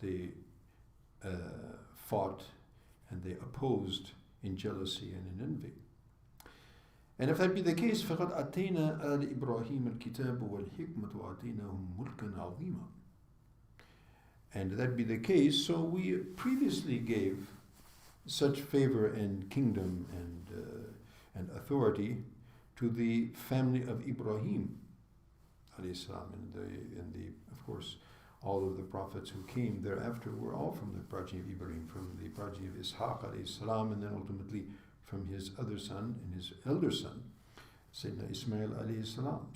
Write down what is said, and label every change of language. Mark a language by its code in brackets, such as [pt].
[en] They fought and they opposed in jealousy and in envy. And if that be the case, [ar] فَقَدْ أَتَيْنَا آلِ إِبْرَاهِيمَ الْكِتَابُ وَالْحِكْمَةُ وَآتَيْنَاهُمْ مُلْكًا عَظِيمًا. [en] And that be the case, so we previously gave such favor and kingdom and authority to the family of Ibrahim alayhi salam, and of course all of the prophets who came thereafter were all from the progeny of Ibrahim, from the progeny of Ishaq alayhi salam, and then ultimately from his other son and his elder son, Sayyidina Ismail alayhi salam.